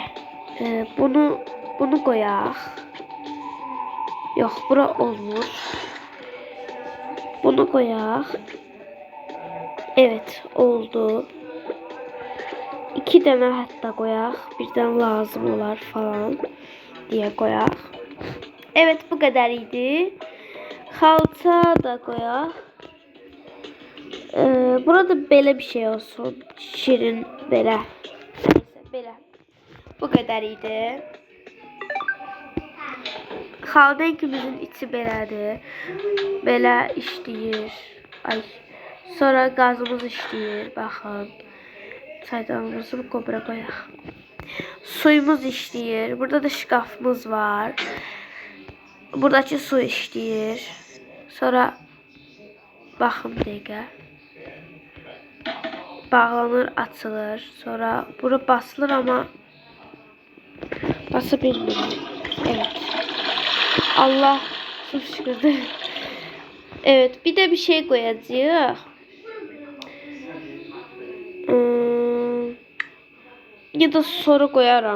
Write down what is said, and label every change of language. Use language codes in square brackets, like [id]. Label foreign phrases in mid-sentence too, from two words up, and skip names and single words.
[az] Bunu koyaq. Yox, bura olmur. [tr] Bunu koyaq. Evet, oldu. [az] 2 dənə hətta koyaq. Birdən lazım olar falan diye koyaq. [tr] Evet, bu kadar idi. Xalça da koyaq. [az] Burada belə bir şey olsun. Şirin belə. Neyse, belə. Bu kadar idi. Xaldenkimizin içi belədir. Belə işləyir. Ay. Sonra gazımız işləyir. Baxın. Çaydanımızı bu kobra koyaq. Suyumuz işləyir. Burada da şkafımız var. Buradakı su işləyir. Sonra baxın bir dəqiqə. Bağlanır, açılır. Sonra bura basılır ama [tr] basa bilmiyorum. [az] Evet. [tr] Allah çok şükür. Evet, bir de bir şey koyacağız. Ya da sonra koyarım.